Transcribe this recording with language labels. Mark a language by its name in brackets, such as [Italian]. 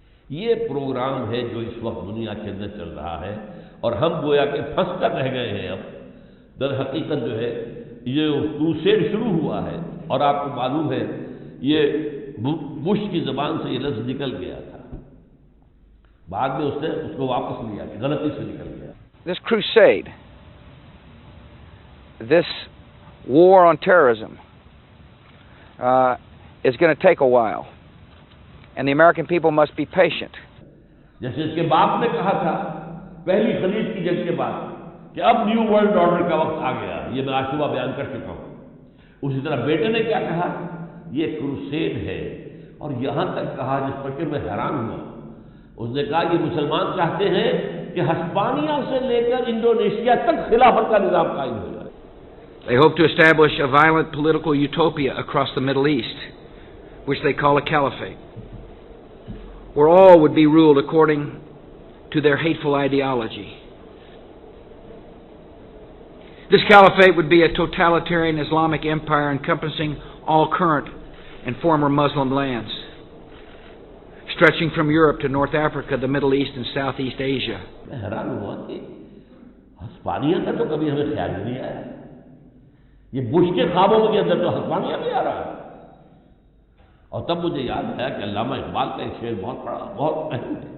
[Urdu] یہ پروگرام ہے جو اس وقت دنیا کے اندر چل رہا ہے، اور ہم گویا کہ پھنس کر رہ گئے ہیں۔ اب در حقیقت جو ہے یہ کروسیڈ شروع ہوا ہے، اور آپ کو معلوم ہے یہ بش کی زبان سے یہ لفظ نکل گیا تھا، بعد میں اس نے اس کو واپس لیا، غلطی سے نکل گیا۔ [English] This crusade, this war on terrorism, is going to take a while, and the American people must be patient. [Urdu] جیسے اس کے باپ نے کہا تھا پہلی خلیج کی جنگ کے بعد کہ اب نیو ورلڈ آرڈر کا وقت آ گیا، یہ میں آج صبح بیان کر چکا ہوں، اسی طرح بیٹے نے کیا کہا؟ یہ کروسیڈ ہے، اور یہاں تک کہا جس پر کہ میں حیران ہوا، اس نے کہا یہ مسلمان چاہتے ہیں کہ ہسپانیہ سے لے کر انڈونیشیا تک خلافت کا نظام قائم ہو جائے۔ [English] They hope to establish a violent political utopia across the Middle East, which they call a caliphate, where all would be ruled according to their hateful ideology. This caliphate would be a totalitarian Islamic empire encompassing all current and former Muslim lands, stretching from Europe to North Africa, the Middle East, and Southeast Asia. [Urdu] میں حیران ہوا کہ ہسپانیہ کا تو کبھی ہمیں خیال نہیں آیا، یہ بش کے خوابوں کے اندر تو ہسپانیہ بھی آ رہا ہے۔ اور تب مجھے یاد آیا کہ علامہ اقبال کا ایک شعر بہت بڑا، بہت اہم